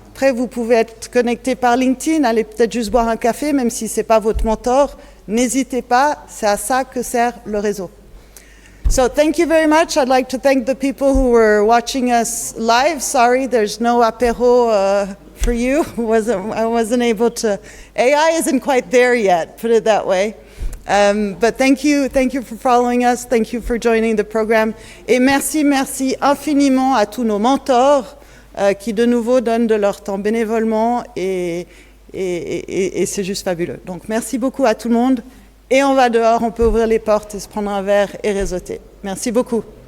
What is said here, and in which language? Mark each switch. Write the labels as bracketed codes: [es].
[fr] Après, vous pouvez être connecté par LinkedIn, allez peut-être juste boire un café, même si ce n'est pas votre mentor. N'hésitez pas, c'est à ça que sert le réseau. [en] So thank you very much. I'd like to thank the people who were watching us live. Sorry, there's no apéro for you. I wasn't able to. AI isn't quite there yet, put it that way. But thank you for following us. Thank you for joining the program. [fr] Et merci infiniment à tous nos mentors qui de nouveau donnent de leur temps bénévolement et c'est juste fabuleux. Donc merci beaucoup à tout le monde. Et on va dehors, on peut ouvrir les portes et se prendre un verre et réseauter. Merci beaucoup.